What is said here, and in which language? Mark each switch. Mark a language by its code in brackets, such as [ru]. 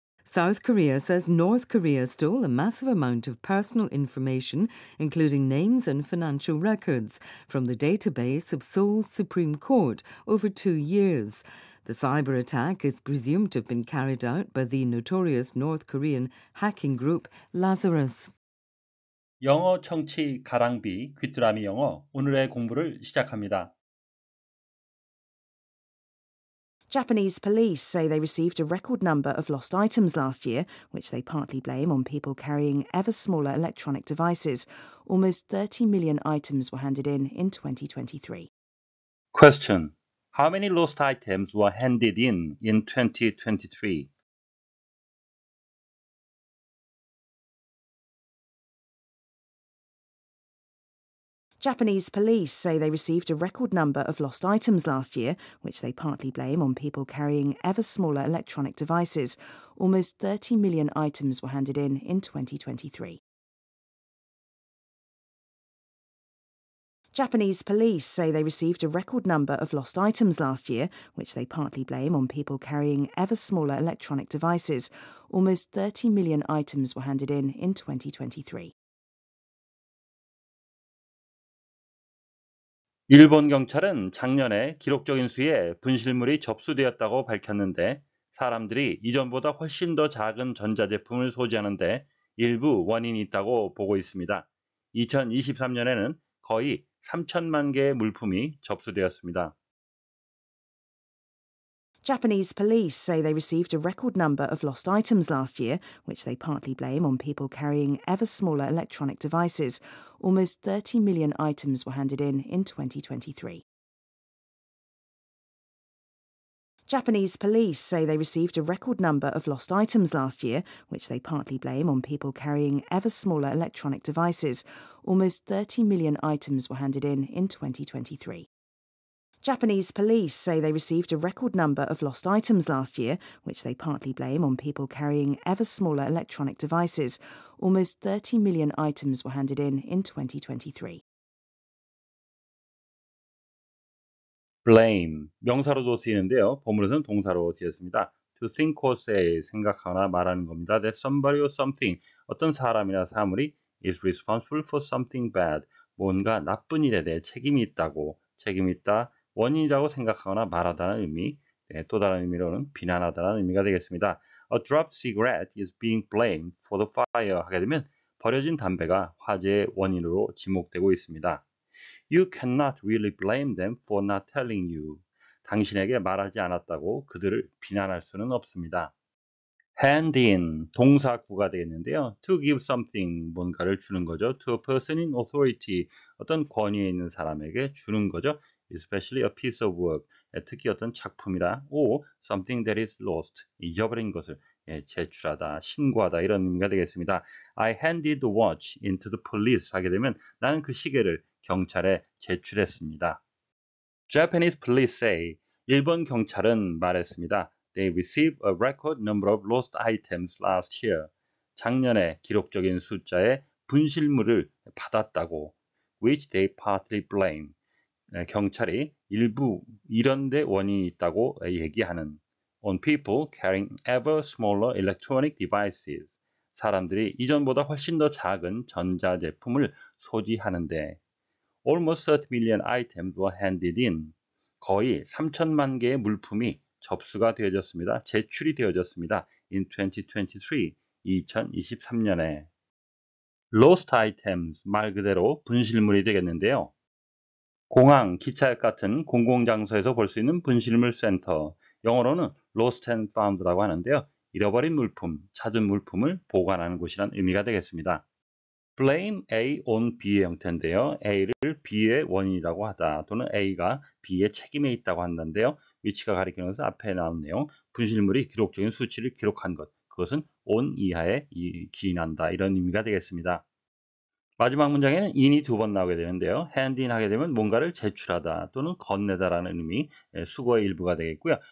[en] South Korea says North Korea stole a massive amount of personal information, including names and financial records, from the database of Seoul's Supreme Court over 2 years. The cyber attack is presumed to have been carried out by the notorious North Korean hacking group Lazarus. [ko] 영어 청취 가랑비 귀뚜라미 영어 오늘의 공부를 시작합니다. [en] Japanese police say they received a record number of lost items last year, which they partly blame on people carrying ever smaller electronic devices. Almost 30 million items were handed in 2023. Question. How many lost items were handed in 2023? Japanese police say they received a record number of lost items last year, which they partly blame on people carrying ever smaller electronic devices. Almost 30 million items were handed in 2023. Japanese police say they received a record number of lost items last year, which they partly blame on people carrying ever smaller electronic devices. Almost 30 million items were handed in 2023. [ko] 일본 경찰은 작년에 기록적인 수의 분실물이 접수되었다고 밝혔는데 사람들이 이전보다 훨씬 더 작은 전자제품을 소지하는데 일부 원인이 있다고 보고 있습니다. 2023년에는 거의 3천만 개의 물품이 접수되었습니다. [en] Japanese police say they received a record number of lost items last year, which they partly blame on people carrying ever smaller electronic devices. Almost 30 million items were handed in 2023. Japanese police say they received a record number of lost items last year, which they partly blame on people carrying ever smaller electronic devices. Almost 30 million items were handed in 2023. Japanese police say they received a record number of lost items last year, which they partly blame on people carrying ever smaller electronic devices. Almost 30 million items were handed in 2023. [ko] blame, 명사로도 쓰이는데요. 본문에서는 동사로 쓰였습니다. [en] to think or say, [ko] 생각하거나 말하는 겁니다. [en] that somebody or something, [ko] 어떤 사람이나 사물이 [en] is responsible for something bad, [ko] 뭔가 나쁜 일에 대해 책임이 있다고, 책임이 있다, 원인이라고 생각하거나 말하다는 의미, 또 다른 의미로는 비난하다는 의미가 되겠습니다. [en] A dropped cigarette is being blamed for the fire [ko] 하게 되면 버려진 담배가 화재의 원인으로 지목되고 있습니다. [en] You cannot really blame them for not telling you. [ko] 당신에게 말하지 않았다고 그들을 비난할 수는 없습니다. [en] hand in, [ko] 동사구가 되겠는데요. [en] to give something, [ko] 뭔가를 주는 거죠. [en] to a person in authority, [ko] 어떤 권위에 있는 사람에게 주는 거죠. [en] especially a piece of work, [ko] 특히 어떤 작품이라, [en] or something that is lost, [ko] 잊어버린 것을 제출하다, 신고하다 이런 의미가 되겠습니다. [en] I handed the watch into the police [ko] 하게 되면 나는 그 시계를 경찰에 제출했습니다. [en] Japanese police say, [ko] 일본 경찰은 말했습니다. [en] They received a record number of lost items last year. [ko] 작년에 기록적인 숫자의 분실물을 받았다고, [en] which they partly blame. [ko] 경찰이 일부 이런 데 원인이 있다고 얘기하는 [en] on people carrying ever smaller electronic devices. [ko] 사람들이 이전보다 훨씬 더 작은 전자제품을 소지하는데 [en] almost 30 million items were handed in. [ko] 거의 3천만 개의 물품이 접수가 되어졌습니다. 제출이 되어졌습니다. [en] in 2023, [ko] 2023년에. lost items, 말 그대로 분실물이 되겠는데요. 공항, 기차역 같은 공공장소에서 볼 수 있는 분실물 센터, 영어로는 lost and found라고 하는데요. 잃어버린 물품, 찾은 물품을 보관하는 곳이란 의미가 되겠습니다. blame A on B의 형태인데요. A를 B의 원인이라고 하다 또는 A가 B의 책임에 있다고 한다는데요. 위치가 가리키는 것은 앞에 나온 내용, 분실물이 기록적인 수치를 기록한 것, 그것은 on 이하에 기인한다 이런 의미가 되겠습니다. 마지막 문장에는 in이 두 번 나오게 되는데요. hand in 하게 되면 뭔가를 제출하다 또는 건네다라는 의미, 수거의 일부가 되겠고요.